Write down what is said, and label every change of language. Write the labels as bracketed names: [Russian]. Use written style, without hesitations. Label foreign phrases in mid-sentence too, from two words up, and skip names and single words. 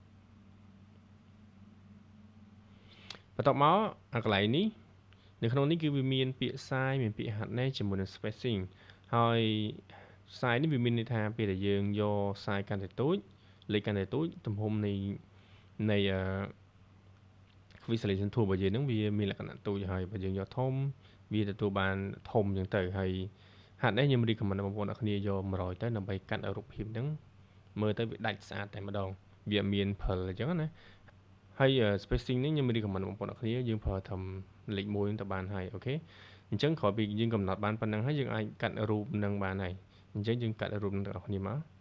[Khmer] បន្ទាប់មកអាកន្លែងនេះនៅក្នុងនេះគឺវាមានពាក្យ size មានពាក្យ hardness ជាមួយនឹង spacing ហើយ size នេះវាមានន័យថាពេលដែលយើងយក size កាន់តែតូចលេខកាន់តែតូចទំហំនៃ [English] quick selection tool [Khmer] របស់យើងហ្នឹងវាមានលក្ខណៈទូចហើយបើយើងយកធំវាទទួលបានធំអញ្ចឹងទៅហើយ hardness ខ្ញុំ recommend បងប្អូនអ្នកគ្នាយក100ទៅដើម្បីកាត់រូបភាពហ្នឹងមើលទៅវាដាច់ស្អាតតែម្ដងវាមានផលអញ្ចឹងណាហើយ spacing នេះខ្ញុំ recommend បងប្អូនអរគ្នាយើងប្រើត្រឹមលេខ1ទៅបានហើយអូខេអញ្ចឹងក្រោយពីយើងកំណត់បានប៉ុណ្ណឹងហើយយើងអាចកាត់រូបនឹងបានហើយអញ្ចឹងយើងកាត់រូបនឹងទាំងអស់គ្នាមក